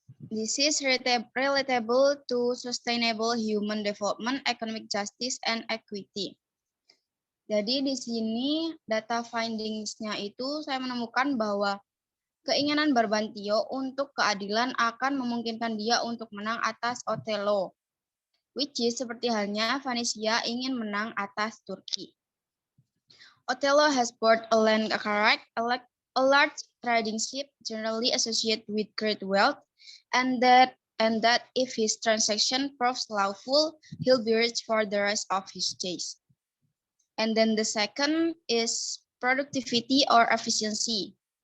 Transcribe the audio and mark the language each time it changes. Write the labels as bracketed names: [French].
[English] This is relatable to sustainable human development, economic justice, and equity. [Indonesian] Jadi di sini data findings-nya itu saya menemukan bahwa keinginan Barbantio untuk keadilan akan memungkinkan dia untuk menang atas Othello, [English] which is [Indonesian] seperti halnya Vanisia ingin menang atas Turki. [English] Othello has bought a land carrack, a large trading ship generally associated with great wealth, and that if his transaction proves lawful, he'll be rich for the rest of his days. And then the second is productivity or efficiency.